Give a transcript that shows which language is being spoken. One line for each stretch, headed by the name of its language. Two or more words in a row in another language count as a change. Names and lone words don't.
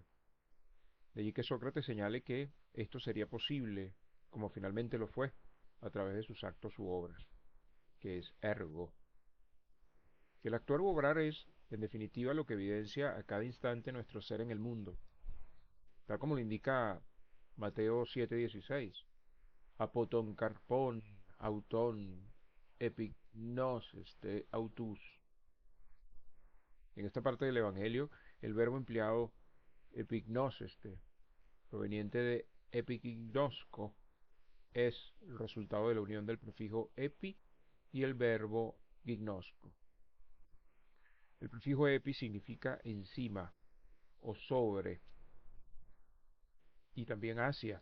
Spanish: De allí que Sócrates señale que esto sería posible, como finalmente lo fue, a través de sus actos u obras, que es ergo. Que el actuar u obrar es, en definitiva, lo que evidencia a cada instante nuestro ser en el mundo, tal como lo indica Mateo 7:16.
Greek: ἀπὸ τῶν καρπῶν αὐτῶν ἐπιγνώσεσθε αὐτούς.
Spanish: En esta parte del Evangelio, el verbo empleado epignos, proveniente de epignosco, es el resultado de la unión del prefijo epi y el verbo gignosco. El prefijo epi significa encima o sobre y también hacia.